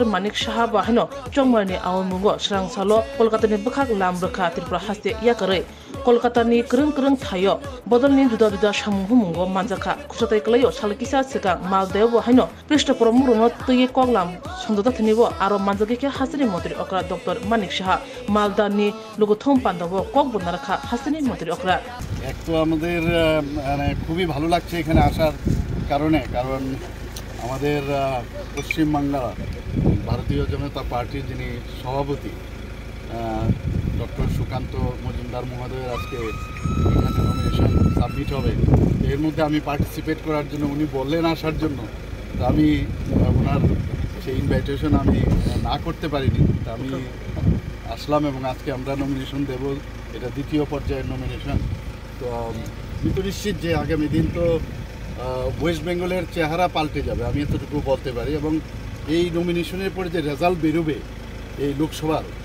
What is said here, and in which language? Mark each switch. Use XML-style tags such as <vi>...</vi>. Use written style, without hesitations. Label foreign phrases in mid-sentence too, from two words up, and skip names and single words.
<trp>Manik Shaha Bahino Chongmarni Awamungo Srang Salo Kolkata ni Bakak Lambraka Tripura Haste Yakare Kolkata ni Krung Thayo Bodol ni Duda Shamuhumungo Manzaka Kusatai Klayo Salakisa Seka Maldevo Haino Prishta Promuruno Tuye Koglam Sondota Thinivo Aro Manzaki Hasani Montri Okra Dr. Manik Shaha Malda ni Lugothom Pandavo Kokbunaraka Hasani Montri Okra</trp> <bn>একটু আমাদের খুবই ভালো লাগছে এখানে আসার কারণে কারণ আমাদের পশ্চিম বাংলা ভারতীয় জনতা পার্টির যিনি সভাপতি ডক্টর সুকান্ত মজুমদার মহোদয়ের আজকে এখানে</bn> <en>nomination submit</en> <bn>হবে এর মধ্যে আমি পার্টিসিপেট করার জন্য উনি বললেন আসার জন্য তো আমি ওনার সেই ইনভাইটেশন আমি না করতে পারিনি তো আমি আসলাম এবং আজকে আমরা নমিনেশন দেব এটা দ্বিতীয় পর্যায়ের নমিনেশন তো আমি তো নিশ্চিত যে আগামী দিন তো ওয়েস্ট বেঙ্গলের চেহারা পাল্টে যাবে আমি এতটুকু বলতে পারি এবং এই নমিনেশনের পরে যে রেজাল্ট বেরোবে এই লোকসভার</bn>